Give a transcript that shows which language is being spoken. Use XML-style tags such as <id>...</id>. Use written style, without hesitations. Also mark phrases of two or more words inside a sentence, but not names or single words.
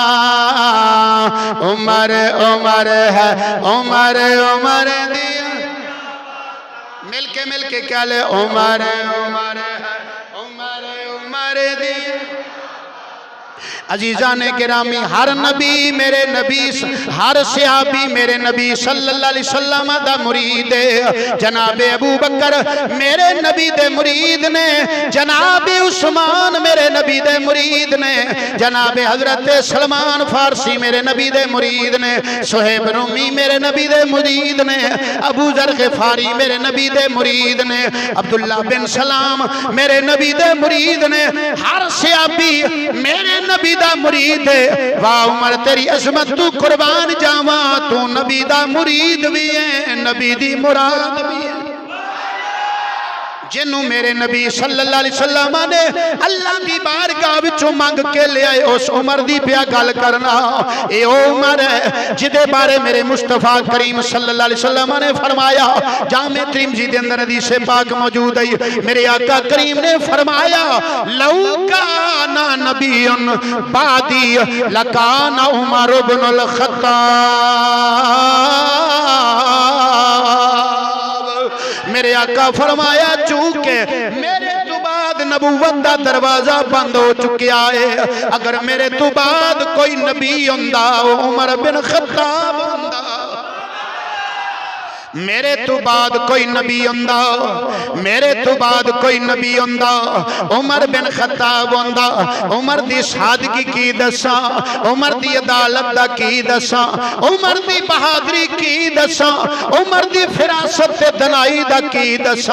<pa>عمر عمر ہے عمر عمر دیا. مل کے کیا لے عمر عمر ہے عمر عمر دیا. عزیزانِ گرامی ہر نبی میرے نبی، ہر صحابی میرے نبی</pa> <ar>صلى الله عليه وسلم</ar> <pa>دا مرید ہے. جنابے ابو بکر میرے نبی دے مرید نے، جنابے عثمان میرے نبی دے مرید نے، جنابے حضرت سلمان فارسی میرے نبی دے مرید نے، صہیب رومی میرے نبی دے مرید نے، ابو ذر غفاری میرے نبی دے مرید نے، عبداللہ بن سلام میرے نبی دے مرید نے. ہر صحابی میرے نبی دا مرید ہے. واہ عمر تیری عظمت توں قربان جاواں، توں نبی دا مرید بھی ہے نبی دی مراد بھی ہے. جنہوں میرے نبی</pa> <ar>صلى الله عليه وسلم</ar> <pa>نے اللہ کی بارگاہ وچوں منگ کے لے آئے، اس عمر دی پیا گل کرنا. یہ عمر ہے جدے بارے میرے مصطفیٰ کریم</pa> <ar>صلى الله عليه وسلم</ar> <pa>نے فرمایا، جامع ترمذی دے اندر حدیث پاک موجود ہے. میرے آقا کریم نے فرمایا,</pa> <ar>لو كان نبي بعدي لكان عمر ابن الخطاب.</ar> <pa>میرے آقا فرمایا، چونکہ میرے تو بعد نبوت دا دروازہ بند ہو چکا ہے، اگر میرے تو بعد کوئی نبی ہندا عمر بن خطاب ہندا. میرے تو بعد کوئی نبی ہندا، میرے تو بعد کوئی نبی ہندا عمر بن خطاب ہندا. عمر دی سادگی کی دساں، عمر دی عدالت دا کی دساں، عمر دی بہادری کی دساں، عمر دی فراست تے دانائی دا کی دساں.</pa>